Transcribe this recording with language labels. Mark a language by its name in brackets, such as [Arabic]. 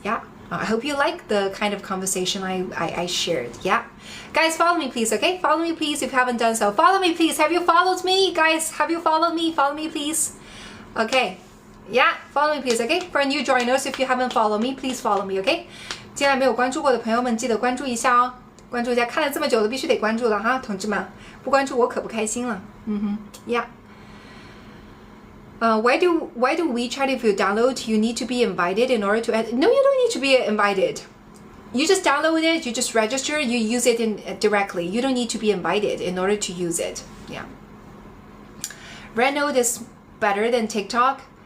[English] Yeah, I hope you like the kind of conversation I shared. Yeah, guys, follow me please, okay? Follow me please if you haven't done so. Follow me please. Have you followed me, guys? Have you followed me? Follow me please. Okay, yeah, follow me please, okay? For new joiners, if you haven't followed me, please follow me, okay? [Chinese] 进来没有关注过的朋友们，记得关注一下哦。关注一下，看了这么久了，必须得关注了哈，同志们，不关注我可不开心了。 [English] Yeah. Why do WeChat, if you download, you need to be invited in order to add? No, you don't need to be invited. You just download it, you just register, you use it directly. You don't need to be invited in order to use it. Yeah. Rednote is better than TikTok.